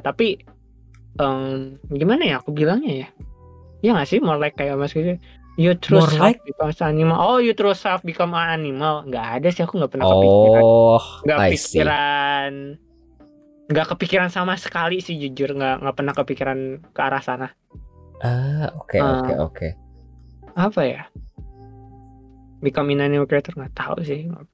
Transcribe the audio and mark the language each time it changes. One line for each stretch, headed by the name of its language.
Indonesian: Tapi gimana ya aku bilangnya ya? Ya nggak sih,
English: more like
Indonesian: kayak maskot.
English: You true self become animal. Oh, you true self become an animal.
Indonesian: Nggak ada sih, aku nggak pernah kepikiran. Nggak kepikiran sama sekali sih jujur. Nggak pernah kepikiran ke arah sana. Oke. Apa ya?
English: Become an animal creator
Indonesian: nggak tahu sih.